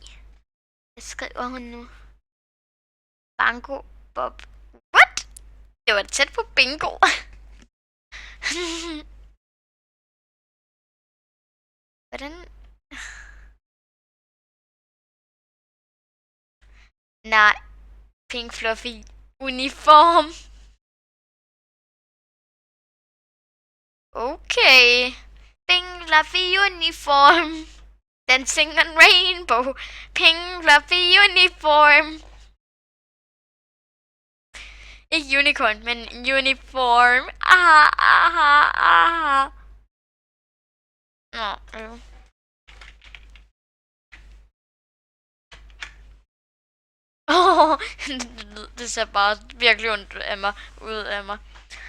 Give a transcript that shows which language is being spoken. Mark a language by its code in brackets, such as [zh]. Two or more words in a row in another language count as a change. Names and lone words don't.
[da] Hvad skriver hun nu? Bango Bob. What? Det var tæt på bingo. Hvordan? Nej. [en] Pink Fluffy uniform. Okay. Pink Fluffy uniform. Dancing on rainbow. Pink Fluffy uniform. [da] Ikke unicorn, men uniform. Nå, det ser bare virkelig ondt ud af mig.